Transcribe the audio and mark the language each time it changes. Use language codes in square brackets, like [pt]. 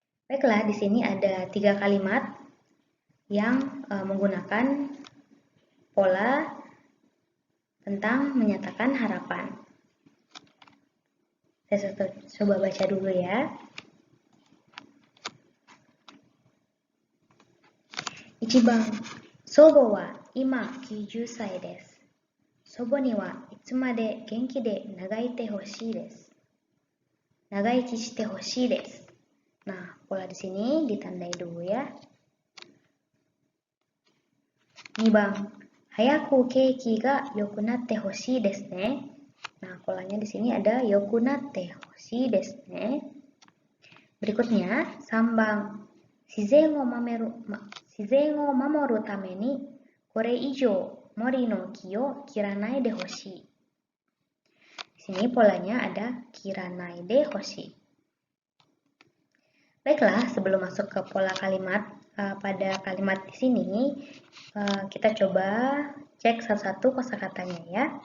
[id] Baiklah, di sini ada 3 kalimat yang menggunakan pola tentang menyatakan harapan. Saya coba baca dulu ya. [ja] Ichiban, sobo wa ima 90 歳です。祖母にはいつまで元気で長生きてほしいです。長生きしてほしいです。 [id] Nah, pola di sini ditandai dulu ya. [ja] 2番、早く景気が良くなってほしいですね。 [id] Nah, polanya di sini ada [ja] 良くなってほしいですね。 [id] Berikutnya, [ja] 3番、自然を守るためにこれ以上森の木を切らないでほしい。 [id] Di sini polanya ada [ja] 切らないでほしい。 [id] Baiklah, sebelum masuk ke pola kalimat, pada kalimat di sini kita coba cek satu-satu kosakatanya ya.